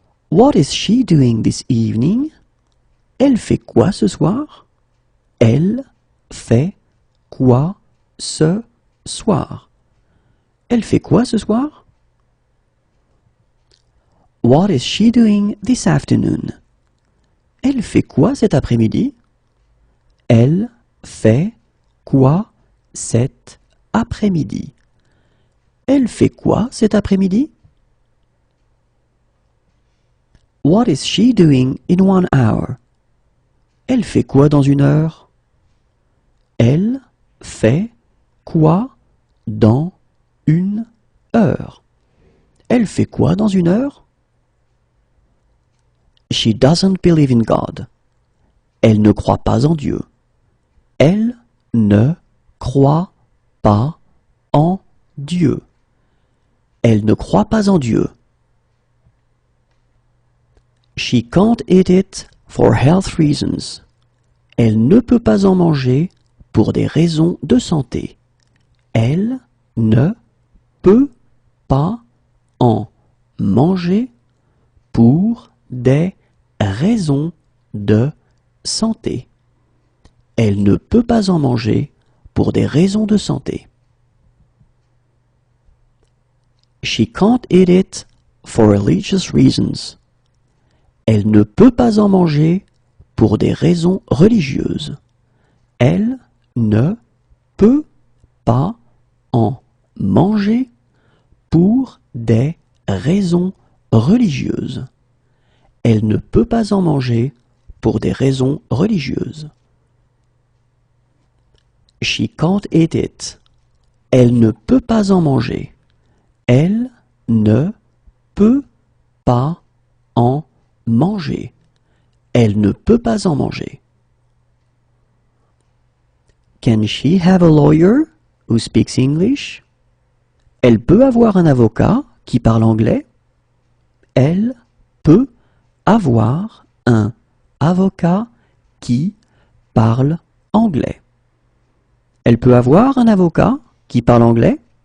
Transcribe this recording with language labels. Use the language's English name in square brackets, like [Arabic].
[English] What is she doing this evening? [French] Elle fait quoi ce soir? Elle fait quoi ce soir? Elle fait quoi ce soir? [English] What is she doing this afternoon? [French] Elle fait quoi cet après-midi? Elle fait quoi cet après-midi? Elle fait quoi cet après-midi? [English] What is she doing in 1 hour? [French] Elle fait quoi dans 1 heure? Elle fait quoi dans 1 heure? Elle fait quoi dans 1 heure? [English] She doesn't believe in God. [French] Elle ne croit pas en Dieu. Elle ne croit pas en Dieu. Elle ne croit pas en Dieu. [English] She can't eat it for health reasons. [French] Elle ne peut pas en manger pour des raisons de santé. Elle ne peut pas en manger pour des raisons de santé. Elle ne peut pas en manger pour des raisons de santé. [English] She can't eat it for religious reasons. [French] Elle ne peut pas en manger pour des raisons religieuses. Elle ne peut pas en manger pour des raisons religieuses. Elle ne peut pas en manger pour des raisons religieuses. [English] She can't eat it. [French] Elle ne peut pas en manger. Elle ne peut pas en manger. Elle ne peut pas en manger. [English] Can she have a lawyer who speaks English? [French] Elle peut avoir un avocat qui parle anglais. Elle peut avoir un avocat qui parle anglais. Elle peut avoir un avocat qui parle anglais.